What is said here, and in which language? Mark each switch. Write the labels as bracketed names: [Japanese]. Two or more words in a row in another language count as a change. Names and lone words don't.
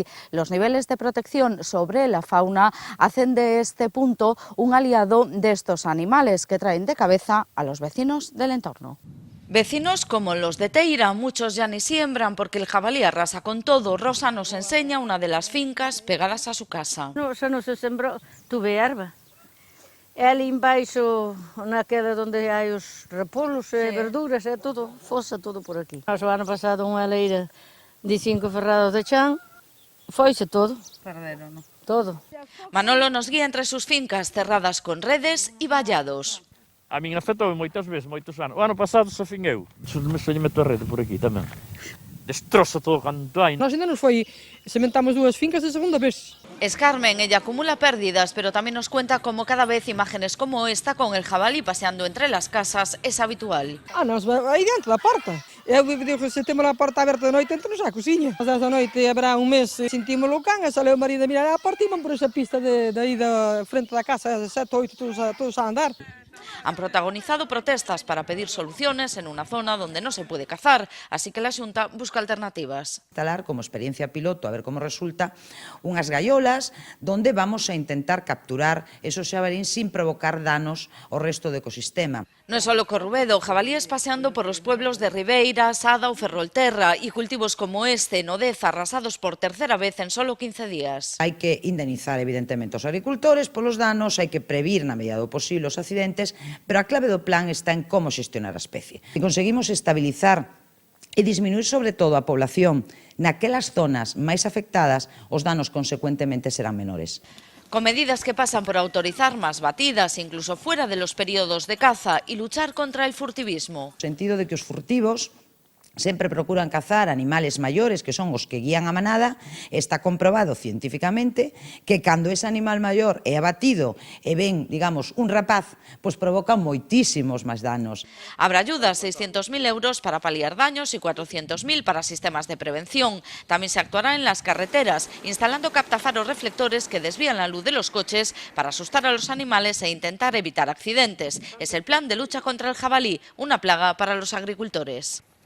[Spanish] Los niveles de protección sobre la fauna hacen de este punto un aliado de estos animales que traen de cabeza a los vecinos del entorno. Vecinos como los de Teira, muchos ya ni siembran porque el jabalí arrasa con todo. Rosa nos enseña una de las fincas pegadas a su casa. [Galician] No, xa non se sembrou, tuve erva. E ali embaixo, naquela onde hai os repolos e verduras, é todo, fosa todo por aquí. O ano pasado unha leira de 5 ferrados de chan, foise todo. Perderon, ¿no? Todo. [Spanish] Manolo nos guía entre sus fincas cerradas con redes y vallados. [Galician] A min afectou moitas veces, moitos anos. O ano pasado se fin eu, me meto a rede por aquí tamén. destrozo todo canto hai. Nós ainda nos foi, sementamos 2 fincas de segunda vez. [Spanish] Es Carmen, ella acumula pérdidas, pero también nos cuenta cómo cada vez imágenes como esta, con el jabalí paseando entre las casas, es habitual. [Galician] Nós aí dentro da porta. Eu digo, se temos a porta aberta de noite, entramos á cociña. Mas esta noite haberá un mes, sentimos o can, e sale o marido a mirar a porta e van por esa pista de aí da frente da casa, 7, 8, todos a andar. [Spanish] Han protagonizado protestas para pedir soluciones en una zona donde no se puede cazar, así que la Xunta busca alternativas. Instalar como experiencia piloto, a ver cómo resulta, [Galician] unhas gaiolas [Spanish] donde vamos a intentar capturar esos xabalín sin provocar [Galician] danos ao resto do ecosistema. [Spanish] No es solo Corrubedo, jabalíes paseando por los pueblos de Ribeira, Sada o Ferrolterra y cultivos como este en Odeza arrasados por tercera vez en solo 15 días. [Galician] Hai que indemnizar evidentemente os agricultores polos danos, hai que previr na medida do posible os accidentes, pero a clave do plan está en como xestionar a especie. Se conseguimos estabilizar e disminuir sobre todo a población naquelas zonas máis afectadas, os danos consecuentemente serán menores. [Spanish] Con medidas que pasan por autorizar más batidas, incluso fuera de los periodos de caza, y luchar contra el furtivismo. [Galician] No sentido de que os furtivos sempre procuran cazar animales maiores, que son os que guían a manada. Está comprobado científicamente que cando ese animal maior é abatido e ven, digamos, un rapaz, pois provoca moitísimos máis danos. [Spanish] Habrá ayudas, 600.000 euros para paliar daños y 400.000 para sistemas de prevención. También se actuará en las carreteras, instalando captafaros reflectores que desvían la luz de los coches para asustar a los animales e intentar evitar accidentes. Es el plan de lucha contra el jabalí, una plaga para los agricultores.